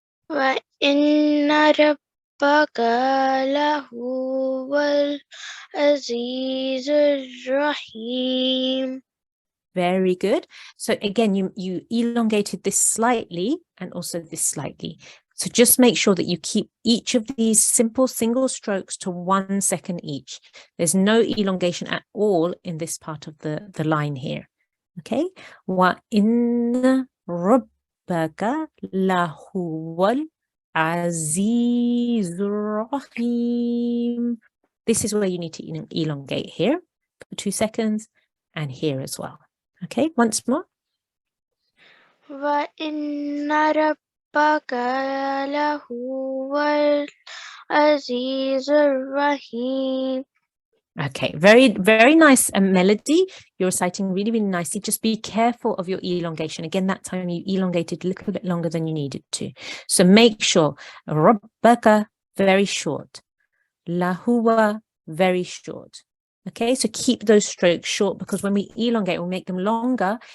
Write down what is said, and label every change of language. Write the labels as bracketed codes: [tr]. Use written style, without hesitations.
[ar] وإن ربك لهو العزيز الرحيم. [en] Very good. So again, you elongated this slightly and also this slightly. So just make sure that you keep each of these simple single strokes to 1 second each. There's no elongation at all in this part of the line here. [ar] Okay. وَإِنَّ رَبَّكَ لَهُوَ الْعَزِيزُ الرَّحِيمُ. [en] This is where you need to elongate here for 2 seconds and here as well. Okay, once more. [ar] وإن ربك لهو العزيز الرحيم. [en] Okay, very, very nice melody. You're reciting really, really nicely. Just be careful of your elongation. Again, that time you elongated a little bit longer than you needed to. So make sure Rabbaka, very short. Lahuwa, very short. Okay, so keep those strokes short because when we elongate, we'll make them longer.